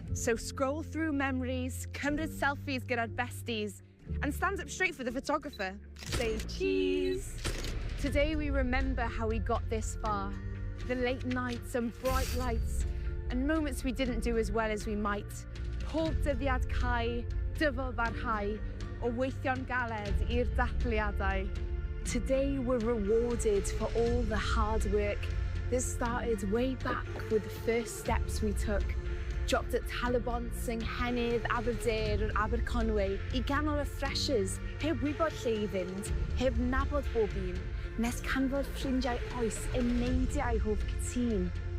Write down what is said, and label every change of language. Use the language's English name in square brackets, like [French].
[English] So scroll through memories, [Welsh] cymryd selfies gyda'r besties, [English] and stand up straight for the photographer. Say cheese. Today we remember how we got this far. The late nights and bright lights, and moments we didn't do as well as we might. [Welsh] Pob dyddiad cau, dyfal barhau, o weithio'n galed i'r dathliadau. [English] Today we're rewarded for all the hard work that started way back with the first steps we took. Dropped at Talabont, Nghennydd, Aberdare or Aberconwy [Welsh] I ganol y freshers, heb wybod lle I fynd, heb nabod bob un, nes canfod ffrindiau oes yn neidiau hoff cytun.